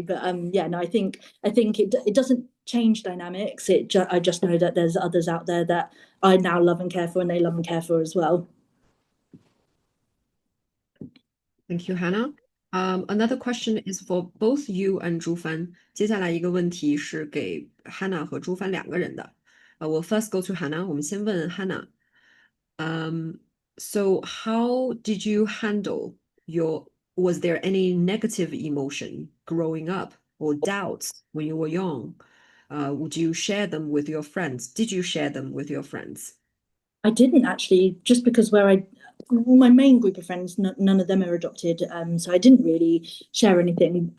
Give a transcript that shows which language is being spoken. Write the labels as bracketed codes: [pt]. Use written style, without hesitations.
[en] But I think it doesn't change dynamics. I just know that there's others out there that I now love and care for, and they love and care for as well. Thank you, Hannah. Another question is for both you and 朱帆。 [zh] 接下来一个问题是给 Hannah 和朱帆两个人的。 [en] We'll first go to Hannah. [zh] 我们先问 [en] Hannah. So how did you handle was there any negative emotion growing up or doubts when you were young? Would you share them with your friends? Did you share them with your friends? I didn't actually, just because my main group of friends, none of them are adopted, so I didn't really share anything.